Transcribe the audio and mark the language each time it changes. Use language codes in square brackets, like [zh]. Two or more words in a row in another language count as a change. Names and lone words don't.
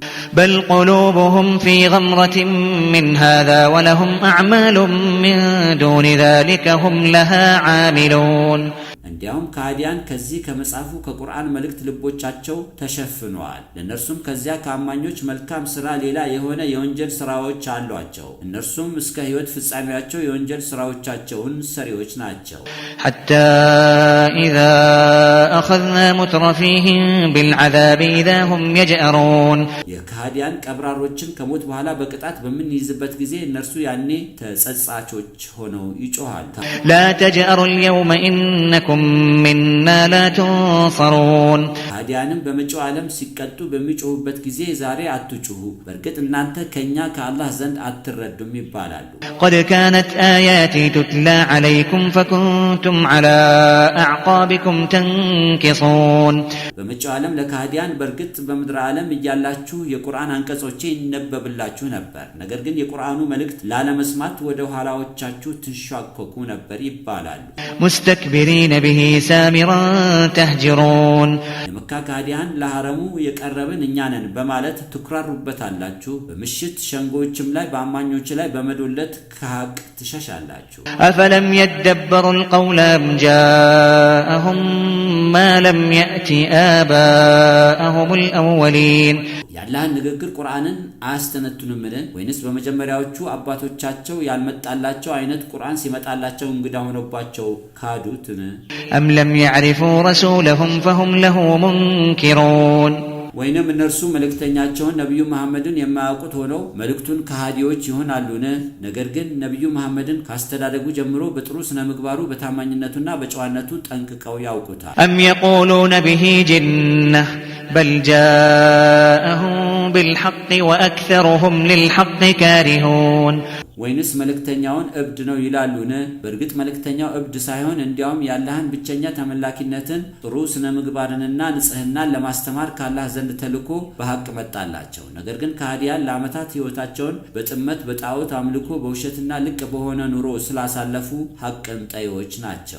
[ar] بل قلوبهم في غمرة من هذا ولهم أعمال من دون ذلك هم لها عاملون [am] እንዲያውም ከሃዲያን ከዚህ ከመጽሐፉ ከቁርአን መልእክት ልቦቻቸው ተሸፍነዋል ለነርሱም ከዚያ ከአማኞች መልካም ሥራ ሌላ የሆነ የወንጀል ሥራዎች አሏቸው እነርሱም እስከ ሕይወት ፍጻሜያቸው የወንጀል ሥራዎቻቸውን ሰሪዎች ናቸው። [ar] حتى إذا أخذنا مترفيهم بالعذاب إذا هم يجأرون [am] የከሃዲያን ቀብራሮችን ከሞት በኋላ በቅጣት በምንይዝበት ጊዜ እነርሱ ያኔ ተጸጻቾች ሆነው ይጮሃሉ። [ar] لا تجأروا اليوم إنكم منا لا تنصرون [am] ከሃዲያንም በመጪው ዓለም ሲቀጡ በሚጮሁበት ጊዜ ዛሬ አትጩሁ በርግጥ እናንተ ከኛ ከአላህ ዘንድ አትረዱም ይባላሉ። [ar] قد كانت آياتي تتلى عليكم فكنتم على أعقابكم تنكصون [am] በመጪው ዓለም ለከሃዲያን በርግጥ በምድር ዓለም እያላችሁ የቁርአን አንቀጾቼ ይነበብላችሁ ነበር ነገር ግን የቁርአኑ መልእክት ላለመስማት ወደ ኋላዎቻችሁ ትንሻኮኩ ነበር ይባላሉ። [ar] مستكبرين به سامرا تهجرون [am] የመካ ከሃዲያን ለሐረሙ የቀረብን እኛ ነን በማለት ትኩራሩበታላችሁ በምሽት ሸንጎችም ላይ በአማኞች ላይ በመዶለት ከሐቅ ትሸሻላችሁ። [ar] أفلم يدبروا القول أم جاءهم ما لم يأت آباءهم الأولين [am] ያላህን ንግግር ቁርአንን አያስተነትኑምን? ወይንስ በመጀመሪያዎቹ አባቶቻቸው ያልመጣላቸው አይነት ቁርአን ሲመጣላቸው እንግዳ ሆነባቸው ካዱትን? [ar] أم لم يعرفوا رسولهم فهم له منكرون [am] ወይንም እነርሱ መልእክተኛቸውን ነብዩ መሐመድን የማያውቁት ሆነው መልእክቱን ከሃዲዎች ይሆናሉን? ነገር ግን ነብዩ መሐመድን ካስተዳደጉ ጀምሮ በጥሩ ስነ ምግባሩ በታማኝነቱና በጨዋነቱ ጠንቅቀው ያውቁታል። [ar] أم يقولون به جنة بل جاءهم بالحق وأكثرهم للحق كارهون [am] ወይንስ መልእክተኛውን እብድ ነው ይላሉን? በእርግጥ መልእክተኛው እብድ ሳይሆን እንዲያውም ያላህን ብቸኛ ተመላኪነትን ጥሩ ስነ ምግባርንና ንጽህናን ለማስተማር ካላህ ዘንድ ተልኮ በሐቅ መጣላቸው። ነገር ግን ከሃዲያን ለዓመታት ህይወታቸውን በጥመት በጣዖት አምልኮ በውሸትና ልቅ በሆነ ኑሮ ስላሳለፉ ሐቅን ጠዮች ናቸው።